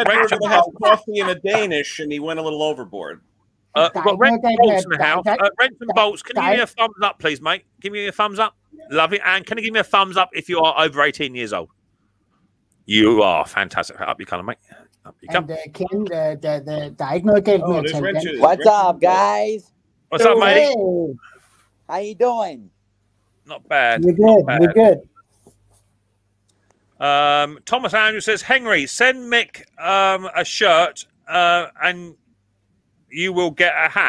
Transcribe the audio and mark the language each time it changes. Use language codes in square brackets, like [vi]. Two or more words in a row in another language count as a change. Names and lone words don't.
[en] Wrench to have coffee in a Danish, and he went a little overboard. We've got Wrench and Bolts in the house. Wrench and Bolts, can you give me a thumbs up, please, mate? Give me a thumbs up. Love it. And can you give me a thumbs up if you are over 18 years old? You are fantastic. Up you come, mate. Up you come. And Ken, [da] der er ikke noget galt med at tage den. [en] What's up, guys? What's up, matey? How you doing? Not bad. We're good. We're good. Thomas Andrew says, Henry, send Mick a shirt and you will get a hat.